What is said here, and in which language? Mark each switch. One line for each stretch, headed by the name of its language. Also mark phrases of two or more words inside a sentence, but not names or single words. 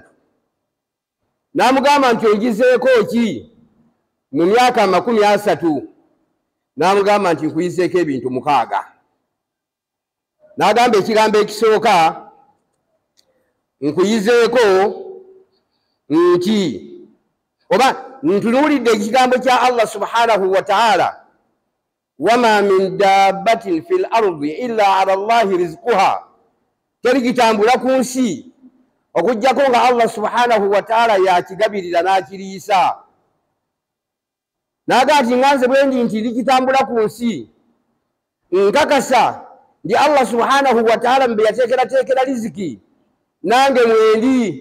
Ganda: N'amugamba nti ongizeeko ki mu myaka 30? N'amugamba nti nkuyizeeko ebintu 6. N'agamba ekigambo ekisooka nkuyizeeko nti oba ntunuulidde ekigambo kya
Arabic: الله سبحانه وتعالى وما من دابة في الأرض إلا على الله رزقها,
Ganda: teri kitambula ku nsi okuggyako nga
Arabic: الله سبحانه وتعالى
Ganda: yakigabirira n'akiriisa. N'agamba nti nganze bwe ndi nti likitambula ku nsi, nkakasa ndi
Arabic: الله سبحانه وتعالى
Ganda: mbe yateekerateekera riziki, nange mwendi.